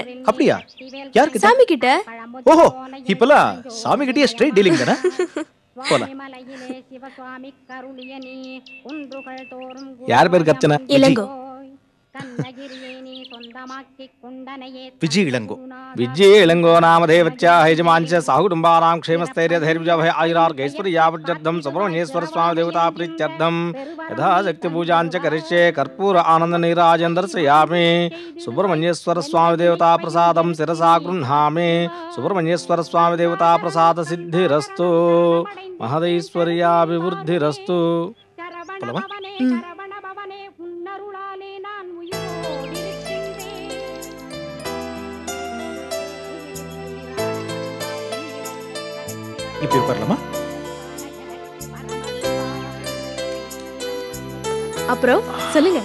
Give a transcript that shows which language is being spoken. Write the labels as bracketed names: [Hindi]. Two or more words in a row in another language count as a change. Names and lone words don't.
[Tamil] அப்படியா? யாருக்கு? சாமி கிட்ட. ஓஹோ, இப்பலாம் சாமி கிட்டயே [English] straight dealing [Tamil] தானே? போலாம். யார் பேருக்கு அர்ச்சனை? இளங்கோ. விஜய் இளங்கோ. [Sanskrit] विजय इलंगो नामधेवच्चा यजमांच साहुकुटुंबानां क्षेमस्थैर्यधैर्यजय आयुरार्गैश्वर्यावृत्यर्थं सुब्रह्मण्येश्वर स्वामी देवता प्रीत्यर्थं यथा शक्ति पूजांच करिष्ये कर्पूर आनंद नीराजन दर्शयामि सुब्रह्मण्येश्वर स्वामी देवता प्रसादं शिरसा गृह्णामि सुब्रह्मण्येश्वर स्वामी देवता प्रसाद सिद्धिरस्तु महदैश्वर्याभिवृद्धिरस्तु. [Tamil] இப்படி உட்காரலாமா? அப்புறம் சொல்லுங்க.